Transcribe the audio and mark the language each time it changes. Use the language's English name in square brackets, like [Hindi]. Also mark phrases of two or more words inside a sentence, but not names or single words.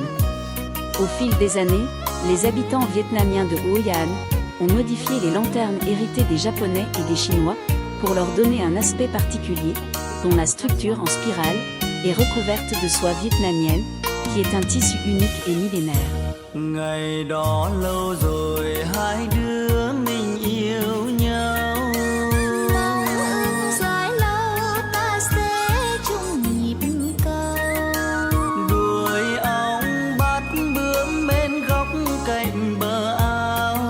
[French] Au fil des années, les habitants vietnamiens de Hoi An ont modifié les lanternes héritées des Japonais et des Chinois pour leur donner un aspect particulier, dont la structure en spirale est recouverte de soie vietnamienne, qui est un tissu unique et millénaire. [Vietnamese] Ngày đó lâu rồi hai đứa mình yêu nhau. Mong ước dài lâu ta sẽ chung nhịp cầu. Đuổi ong bắt bướm bên góc cạnh bờ ao.